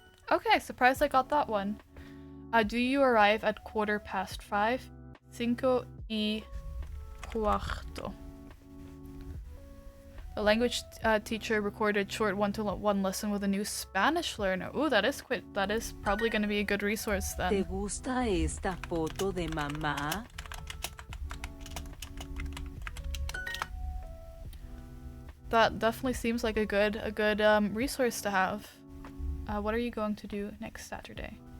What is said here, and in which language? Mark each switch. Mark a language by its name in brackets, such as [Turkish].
[English] Okay, surprised I got that one. Do you arrive at 5:15? 5:15. The language teacher recorded short one-to-one lesson with a new Spanish learner. Ooh, that is probably going to be a good resource then. [Spanish] ¿Te gusta esta foto de mamá? [English] That definitely seems like a good resource to have. What are you going to do next Saturday?